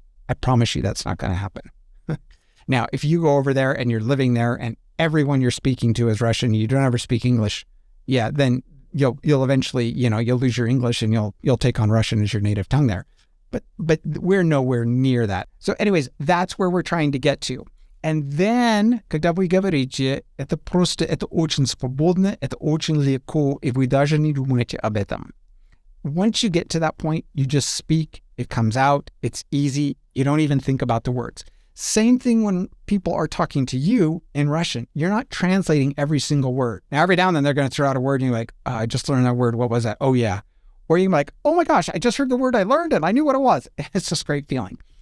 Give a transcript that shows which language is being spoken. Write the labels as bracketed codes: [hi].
[en] I promise you that's not going to happen. Now, if you go over there and you're living there and everyone you're speaking to is Russian, you don't ever speak English, yeah, then you'll eventually, you'll lose your English and you'll take on Russian as your native tongue there. But we're nowhere near that. So anyways, that's where we're trying to get to. And then, [ru] когда вы говорите, это очень свободно, это очень легко, и вы даже не думаете об этом. [en] Once you get to that point, you just speak, it comes out, it's easy, you don't even think about the words. Same thing when people are talking to you in Russian. You're not translating every single word. Now, every now and then they're going to throw out a word and you're like, I just learned that word. What was that? Oh, yeah. Or you're like, oh my gosh, I just heard the word I learned and I knew what it was. It's just a great feeling.